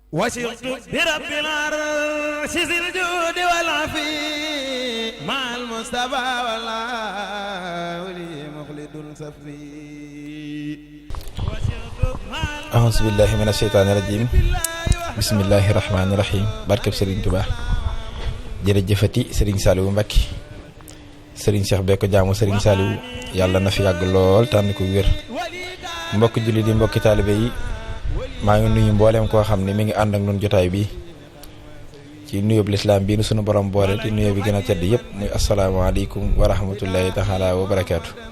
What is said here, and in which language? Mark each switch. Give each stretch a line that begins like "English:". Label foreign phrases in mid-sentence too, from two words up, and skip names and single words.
Arabic: وسرت برب العرش ذي الجود والعفي مع المصطفى والله لي مخلد صفي. أعوذ بالله من الشيطان الرجيم. بسم الله الرحمن الرحيم.
Wolof: barkeb Serigne Touba. jërëjëfati Serigne Saliou Mbacké Serigne Cheikh Beko jaamu Serigne Saliou yàlla na fi yàgg lool tànn ko wér. mbokk julli di mbokki taalibe yi maa ngi nuyu mboolem koo xam ne mi ngi ànd ak ñun jotaay bi ci nuyoob lislaam bii nu sunu borom boole di nuyoo bi gën a tedd yëpp muy
Arabic: السلام عليكم ورحمة الله تعالى وبركاته.